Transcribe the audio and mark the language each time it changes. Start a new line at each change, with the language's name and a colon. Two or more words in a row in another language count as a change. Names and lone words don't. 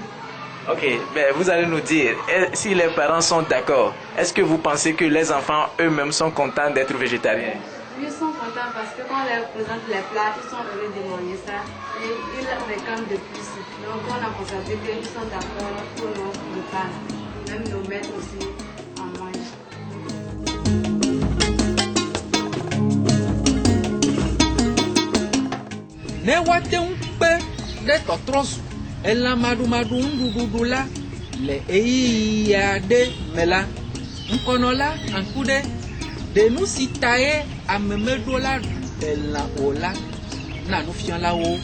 French: Ok, ben vous allez nous dire, si les parents sont d'accord, est-ce que vous pensez que les enfants eux-mêmes sont contents d'être végétariens? Ils sont contents parce que quand on leur présente les plats, ils sont heureux de manger ça et ils réclament de plus. Donc on a constaté qu'ils sont d'accord pour nos repas. Même nos maîtres aussi en mangent.
Ewe: Ne woate ŋu kpe ɖe tɔtrɔ zu elãmaɖumaɖu nuɖuɖuɖu la le ɣeyiɣi aɖe me la, ŋkɔnɔla Aŋkuɖe ɖe nu si ta ye ame meɖo la ɖe lã o la na nufialawo.